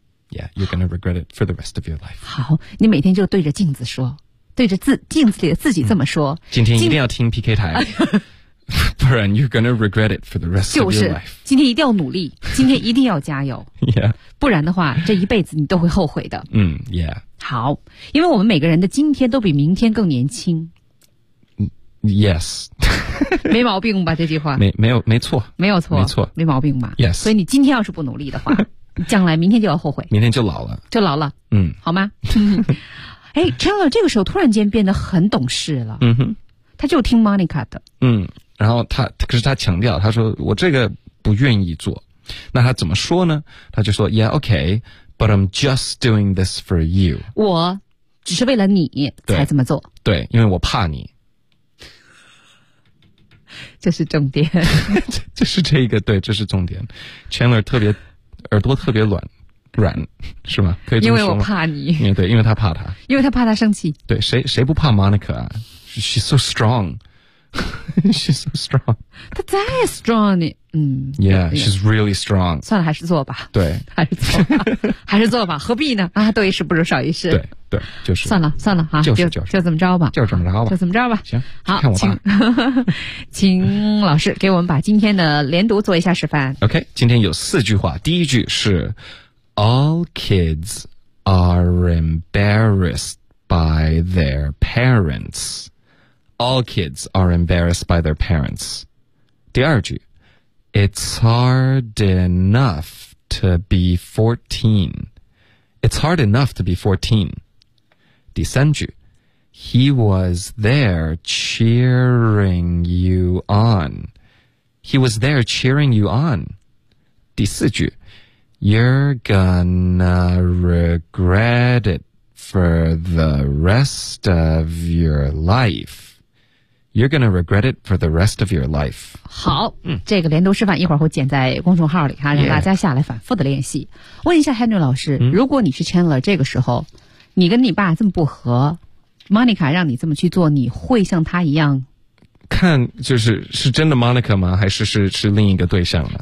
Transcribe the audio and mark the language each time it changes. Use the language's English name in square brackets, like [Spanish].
[English] Yeah, you're gonna regret it for the rest of your life. [Chinese] 好，你每天就对着镜子说，对着镜子里的自己这么说。今天一定要听 PK 台。不然 [English] you're gonna regret it for the rest、 [Chinese] 就是、 [English] of your life. [Chinese] 今天一定要努力，今天一定要加油。 [English] yeah. [Chinese] 不然的话，这一辈子你都会后悔的。 [English] 嗯 ，Yeah. [Chinese] 好，因为我们每个人的今天都比明天更年轻。 [English] Yes. [Chinese] 没毛病吧？这句话没错，没毛病吧 [English] ？Yes. [Chinese] 所以你今天要是不努力的话，将来明天就要后悔，明天就老了，就老了。嗯，好吗？哎，Chandler 这个时候突然间变得很懂事了。嗯哼，他就听 Monica 的。嗯。然后他强调，他说我这个不愿意做，那他怎么说呢？他就说 [English] Yeah, okay, but I'm just doing this for you. [Chinese] 我只是为了你才这么做。对，因为我怕你。这是重点。这是这一个对，这是重点。 Chandler 特别耳朵特别软是吗？可以这么说吗？因为我怕你。因为对，因为他怕他。因为他怕他生气。对，谁不怕 Monica 啊 [English] ？She's so strong. She's so strong. [Chinese] 她再 strong 你，嗯 [English] ，Yeah, she's really strong. [Chinese] 算了，还是做吧。对，还是做吧，何必呢？啊，多一事不如少一事。对，就是。算了，哈，就这么着吧。就这么着吧。行，好，看我吧。请老师给我们把今天的连读做一下示范。 OK, 今天有四句话。第一句是 [English] ：All kids are embarrassed by their parents. All kids are embarrassed by their parents. [Chinese] 第二句 [English] It's hard enough to be 14. It's hard enough to be 14. [Chinese] 第三句 [English] He was there cheering you on. He was there cheering you on. [Chinese] 第四句 [English] You're gonna regret it for the rest of your life. You're gonna regret it for the rest of your life. [Chinese] 好、嗯、这个连读示范一会儿会剪在公众号里哈，让大家下来反复的练习。 Yeah. 问一下 Henry 老师、嗯、如果你是 Chandler 这个时候你跟你爸这么不和 ,Monica 让你这么去做你会像他一样看就是是真的 Monica 吗还是是另一个对象呢